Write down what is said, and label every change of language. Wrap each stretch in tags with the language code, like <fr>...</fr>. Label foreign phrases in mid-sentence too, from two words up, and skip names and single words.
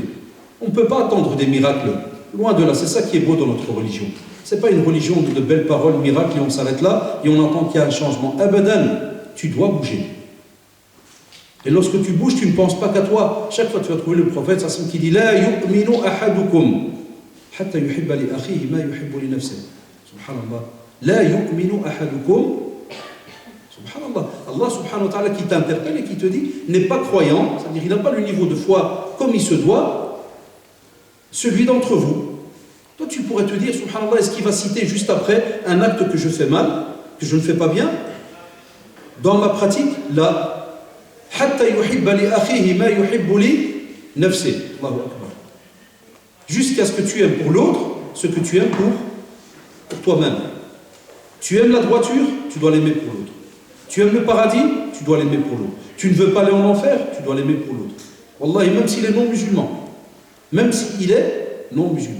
<fr>On ne peut pas attendre des miracles, loin de là. C'est ça qui est beau dans notre religion. Ce n'est pas une religion de belles paroles, miracles, et on s'arrête là, et on entend qu'il y a un changement. Abadan, tu dois bouger. Et lorsque tu bouges, tu ne penses pas qu'à toi. Chaque fois, tu vas trouver le prophète qui dit «</fr> <ar>لا يؤمن أحدكم حتى يحب لأخيه ما يحب لنفسه » Subhanallah. لا يؤمن أحدكم. سبحان الله. الله سبحانه وتعالى</ar> <fr>qui t'interpelle et qui te dit n'est pas croyant, c'est-à-dire il n'a pas le niveau de foi comme il se doit, celui d'entre vous. Toi tu pourrais te dire, subhanallah, est-ce qu'il va citer juste après un acte que je fais mal, que je ne fais pas bien? Dans ma pratique, là,</fr> <ar>حتى يحب لأخيه ما يحب لنفسه. الله أكبر.</ar> <fr>Jusqu'à ce que tu aimes pour l'autre ce que tu aimes pour toi-même. Tu aimes la droiture, tu dois l'aimer pour l'autre. Tu aimes le paradis, tu dois l'aimer pour l'autre. Tu ne veux pas aller en enfer, tu dois l'aimer pour l'autre. Wallahi, même s'il est non-musulman. Même s'il est non-musulman.</fr>